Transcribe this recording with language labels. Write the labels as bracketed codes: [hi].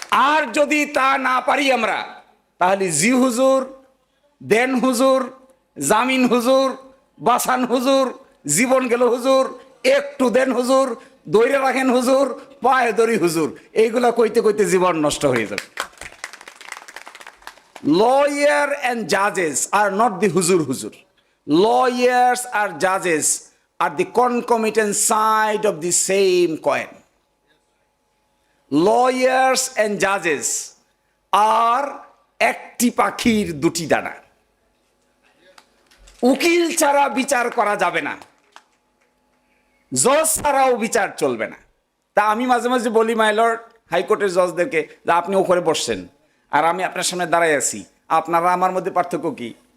[bn] আর যদি তা না পারি আমরা, তাহলে জি হুজুর, দেন হুজুর, জামিন হুজুর, বাসান হুজুর, জীবন গেল হুজুর, একটু দেন হুজুর, দৈরে রাখেন হুজুর, পায়ে দড়ি হুজুর, এইগুলা কইতে কইতে জীবন নষ্ট হয়ে যাবে। [en] Lawyer and judges are not the huzur. Lawyers or judges are the concomitant side of the same coin. Lawyers and judges are [bn] একটি পাখির দুটি ডানা। উকিল ছাড়া বিচার করা যাবে না, জজ ছাড়াও বিচার চলবে না। তা আমি মাঝে মাঝে বলি, মাই লর্ড, হাইকোর্টের জজদেরকে, যে আপনি ওপরে বসছেন আর আমি আপনার সামনে দাঁড়াই আছি, আপনারা আমার মধ্যে পার্থক্য কি?